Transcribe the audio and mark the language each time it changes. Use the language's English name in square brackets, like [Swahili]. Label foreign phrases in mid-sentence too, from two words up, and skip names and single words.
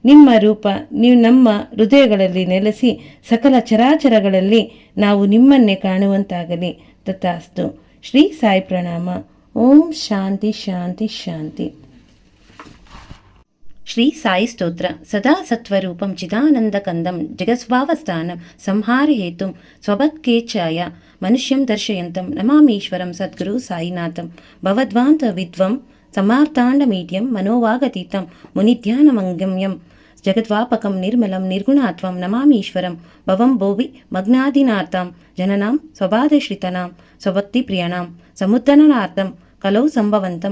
[Kannada] ನಿಮ್ಮ ರೂಪ ನೀವು ನಮ್ಮ ಹೃದಯಗಳಲ್ಲಿ ನೆಲೆಸಿ ಸಕಲ ಚರಾಚರಗಳಲ್ಲಿ ನಾವು ನಿಮ್ಮನ್ನೇ ಕಾಣುವಂತಾಗಲಿ. [Sanskrit] ತಥಾಸ್ತು. ಶ್ರೀ ಸಾಯಿ ಪ್ರಣಾಮ. ಓಂ ಶಾಂತಿ ಶಾಂತಿ ಶಾಂತಿ. [Kannada] ಶ್ರೀ ಸಾಯಿ ಸ್ತೋತ್ರ. [Sanskrit] ಸದಾ ಸತ್ವರೂಪಂ ಚಿದಾನಂದಕಂದಂ ಜಗಸ್ವಾವಸ್ಥಾನಂ ಸಂಹಾರ ಹೇತುಂ ಸ್ವಭಕ್ತೇಚ್ಛಾಯ ಮನುಷ್ಯಂ ದರ್ಶಯಂತಂ ನಮಾಮೀಶ್ವರಂ ಸದ್ಗುರು ಸಾಯಿನಾಥಂ ಭವದ್ವಾಂತ ವಿದ್ವಂ ಸಮಾರ್ತಾಂಡಮೀಡ್ಯಂ ಮನೋವಾಗತೀತಂ ಮುನಿಧ್ಯಾನಮಂಗಮ್ಯಂ ಜಗದ್ವಾಪಕಂ ನಿರ್ಮಲಂ ನಿರ್ಗುಣಾತ್ವಂ ನಮಾಮೀಶ್ವರಂ ಭವಂ ಭೋವಿ ಮಗ್ನಾದಿನಾರ್ಥಂ ಜನನಾಂ ಸ್ವಬಾಧಶ್ರಿತನಾಂ ಸ್ವಭಕ್ತಿಪ್ರಿಯಣಾಂ ಸಮುದ್ಧರಣಾರ್ಥಂ ಕಲೌ ಸಂಭವಂತಂ